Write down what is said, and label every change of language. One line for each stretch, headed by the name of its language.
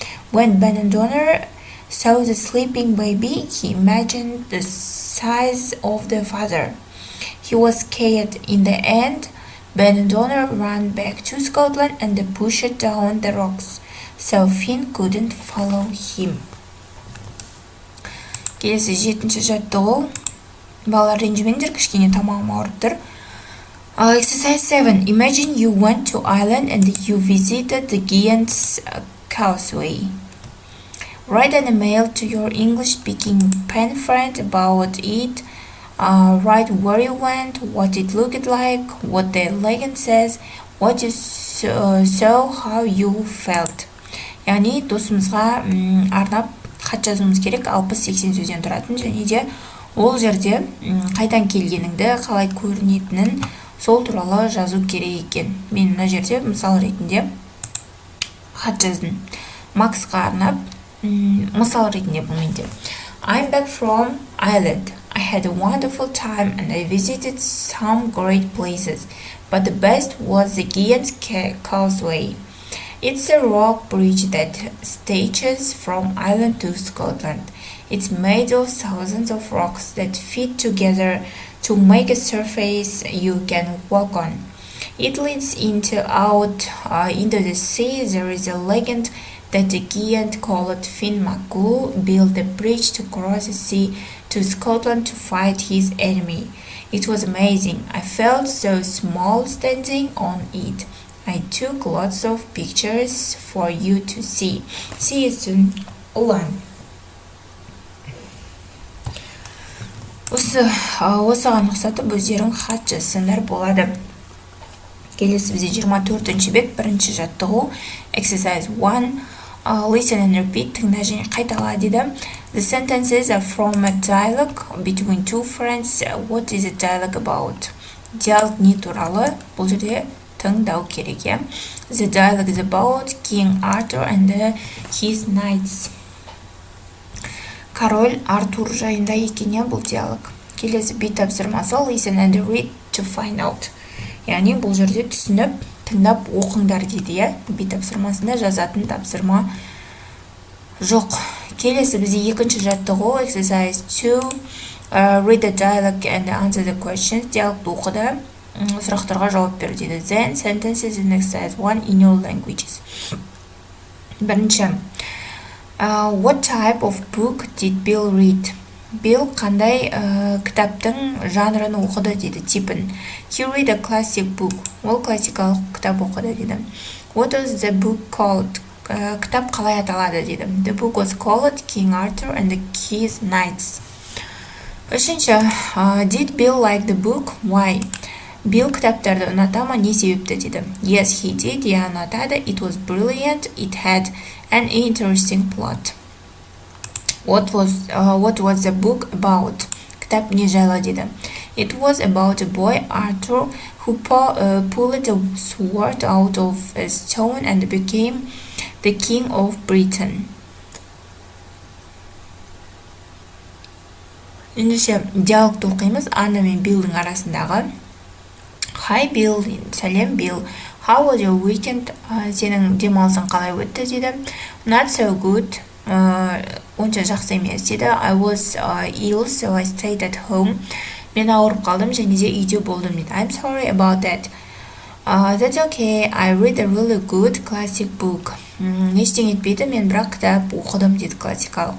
English: When Ben and Donner saw the sleeping baby, he imagined the size of the father. He was scared. In the end, Ben and Donner ran back to Scotland and they pushed down the rocks, so Finn couldn't follow him.
Kazakh: Келесі 7-ші жаттығу. Балалар ренжімеңдер, кішкене тамағым ауырып тұр.
English: Exercise 7. Imagine you went to Ireland and you visited the Giant's Causeway. Write an email to your English-speaking pen friend about it. Write where you went, what it looked like, what the legend says, what you saw, how you felt.
Kazakh: Яғни досымызға арнап хат жазуымыз керек, 60-80 сөзден тұратын, және де ол жерде қайдан келгеніңді, қалай көрінетінін сол туралы жазу керек екен. Мен мына жерде мысал ретінде хат жаздым. Максқа арнап мысал ретінде бұл менде.
English: I'm back from Ireland. I had a wonderful time and I visited some great places, but the best was the Giant's Causeway. It's a rock bridge that stretches from Ireland to Scotland. It's made of thousands of rocks that fit together to make a surface you can walk on. It leads into the sea. There is a legend that the giant called Finn MacCool built a bridge to cross the sea to Scotland to fight his enemy. It was amazing. I felt so small standing on it. I took lots of pictures for you to see. See you soon. Улан.
Kazakh: Осыған ұқсатып өздерің хат жазсаңдар болады. Келесі бізде 24-ші бет, бірінші жаттығу.
English: Exercise 1. Listen and repeat.
Kazakh: Тыңда және қайтала дейді.
English: The sentences are from a dialogue between two friends. What is a dialogue about?
Kazakh: Диалог не туралы. Бұл жерде тыңдау керек, иә.
English: The dialogue is about King Arthur and his knights.
Kazakh: Король Артур жайында екен, бұл диалог. Келесі бит тапсырмасы.
English: Listen and read to find out.
Kazakh: Яғни бұл жерде түсініп, тыңдап оқыңдар дейді, иә. Бит тапсырмасында жазатын тапсырма жоқ. Келесі бізде екінші жаттығу.
English: Exercise 2. Read the dialogue and answer the questions.
Kazakh: Диалогты оқыды, сұрақтарға жауап бер дейді.
English: Then sentences in exercise 1 in your languages.
Kazakh: Бірінші.
English: What type of book did Bill read?
Kazakh: Bill қандай кітаптың жанрын оқыды дейді, типін.
English: He read a classic book.
Kazakh: Ол классикалық кітап оқыды дейді.
English: What was the book called?
Kazakh: Кітап қалай аталады дейді.
English: The book was called King Arthur and his knights.
Kazakh: Үшінші.
English: Did Bill like the book? Why?
Kazakh: Bill кітаптарды ұната ма, не себепті дейді.
English: Yes, he did.
Kazakh: Я ұнатады.
English: It was brilliant. It had an interesting plot. What was the book about?
Kazakh: Кітап не жайлы дейді.
English: It was about a boy, Arthur, who pulled a sword out of a stone and became the king of Britain.
Kazakh: Ендеше диалогты оқимыз. Анна мен Биллдің арасындағы.
English: Hi Bill,
Kazakh: сәлем
English: Bill. How was your weekend?
Kazakh: Сенің демалысың қалай өтті дейді.
English: Not so good.
Kazakh: Онша жақсы емес дейді.
English: I was ill, so I stayed at home.
Kazakh: Мен ауырып қалдым, және де үйде болдым дейді.
English: I'm sorry about that. That's okay. I read a really good classic book.
Kazakh: Ештеңе етпейді, мен бірақ кітап оқыдым дейді, классикалық.